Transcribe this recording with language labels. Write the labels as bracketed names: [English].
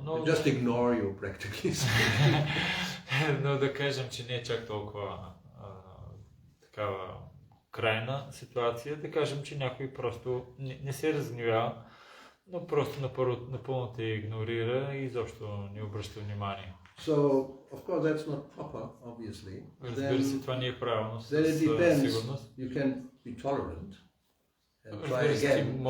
[English] Just ignore you practically. [Bulgarian] Но да кажем, че не е чак толкова такава крайна ситуация, да кажем, че някой просто не се разгневява, но просто напълно те игнорира и изобщо не обръща внимание. [English] So, of course, that's not proper, obviously. [Bulgarian] Разбира се, това не е правилно, със сигурност. [English] You can be tolerant and try again.